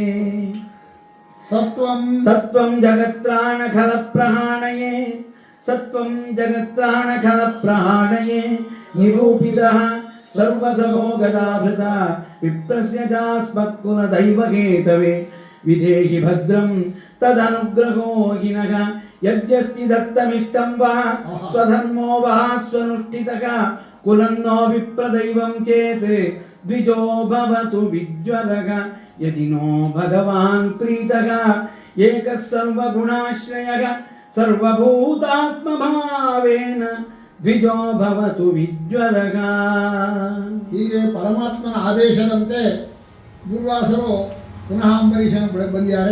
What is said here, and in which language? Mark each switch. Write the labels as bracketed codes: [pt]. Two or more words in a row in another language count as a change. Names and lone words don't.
[sa] ಸತ್ವಂ ಜಗತ್ರಾಣಖಲ ಪ್ರಹಾಣಯೇ ಸತ್ವಂ ಜಗತ್ರಾಣಖಲ ಪ್ರಹಾಣಯೇ ನಿರೂಪಿತಃ ಸರ್ವಸಭೋಗದಾಭೃತ ವಿಪ್ರಸ್ಯ ಚಾಸ್ಮತ್ಕುಲ ದೈವಗೇತವೇ ವಿಧೇಹಿ ಭದ್ರಂ ತದನುಗ್ರಹೋ ಹಿನಃ ಯದ್ಯಸ್ತಿ ದತ್ತಮಿಷ್ಟಂ ವಾ ಸ್ವಧರ್ಮೋ ವಾ ಸ್ವನುಷ್ಠಿತಃ ಕುಲನ್ನೋ ವಿಪ್ರದೈವಂ ಚೇತ್ ದ್ವಿಜೋ ಭವತು ವಿಜ್ವರಃ ಯದಿ ನೋ ಭಗವಾನ್ ಪ್ರೀತಃ ಏಕಃ ಸರ್ವಗುಣಾಶ್ರಯಃ ಸರ್ವಭೂತಾತ್ಮಭಾವೇನ ದ್ವಿಜೋ ಭವತು ವಿಜ್ವರಃ. [kn] ಹೀಗೆ ಪರಮಾತ್ಮನ ಆದೇಶದಂತೆ ದುರ್ವಾಸರು ಪುನಃ ಅಂಬರೀಷನ ಬಳಿ ಬಂದಿದ್ದಾರೆ.